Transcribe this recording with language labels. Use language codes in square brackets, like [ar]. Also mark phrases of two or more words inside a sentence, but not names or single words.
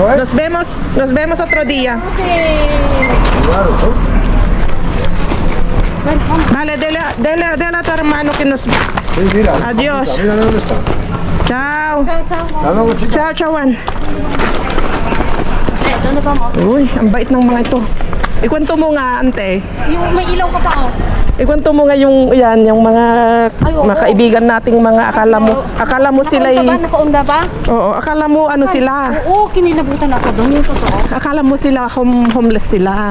[es] nos vemos otro día. Claro, Vale, dele a tu hermano que nos... Sí, mira. Adiós. Mira dónde está. Chao. Hasta luego, chicas. Ciao, Chawan. ¿Dónde vamos? [tl] Uy, ang bait ng mga ito. Ikwento mo nga, ante. Yung may ilaw ka pa, oh. Ikwento mo nga yung mga Ay, oo. mga kaibigan nating mga akala mo sila Nakaunda ba? Oo, akala mo ano sila. Oo, kinilabutan ako doon. Yung totoo. Akala mo sila homeless sila.